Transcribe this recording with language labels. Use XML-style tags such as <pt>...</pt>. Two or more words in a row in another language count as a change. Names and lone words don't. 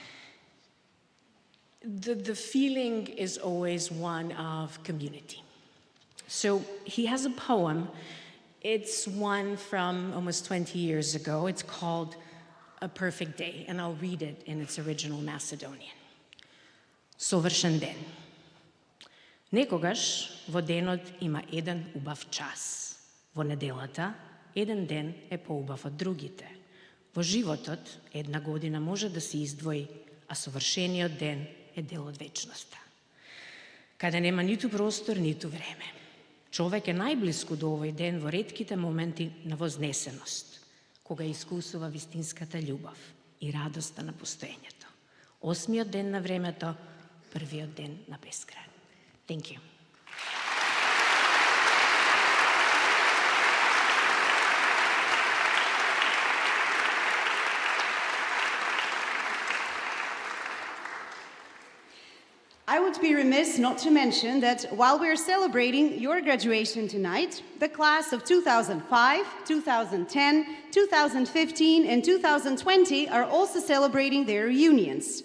<en>The feeling is always one of community. So he has a poem. It's one from almost 20 years ago. It's called A Perfect Day, and I'll read it in its original Macedonian.</en> <mk>Совршен ден. Некогаш во денот има еден убав час. Во неделата еден ден е поубав од другите. Во животот една година може да се издвои, а совршениот ден е дел од вечноста. Каде нема ниту простор, ниту време. Човек е најблиску до овој ден во ретките моменти на вознесеност, кога искусува вистинската љубов и радоста на постоењето. Осмиот ден на времето, првиот ден на безкрај.</mk> <en>Thank you. I would be remiss not to mention that while we're celebrating your graduation tonight, the class of 2005, 2010, 2015, and 2020 are also celebrating their reunions.</en>